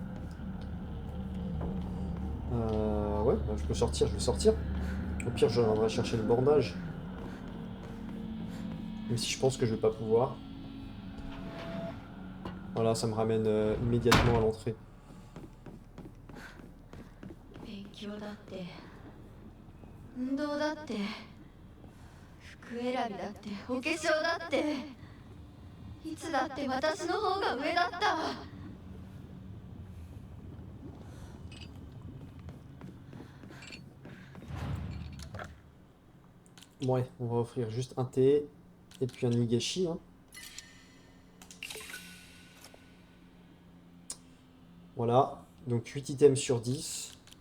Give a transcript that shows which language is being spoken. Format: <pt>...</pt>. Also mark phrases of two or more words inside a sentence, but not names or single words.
<fr>Ouais, bah, je peux sortir, je vais sortir. Au pire, je reviendrai chercher le bandage. Même si je pense que je vais pas pouvoir. Voilà, ça me ramène immédiatement à l'entrée.</fr> <ja>勉強だって運動だって服選びだってお化粧だっていつだって私の方が上だった。</ja> <fr>Ouais, on va offrir juste un thé et puis un nigashi. Hein. Voilà, donc 8 items sur 10.</fr>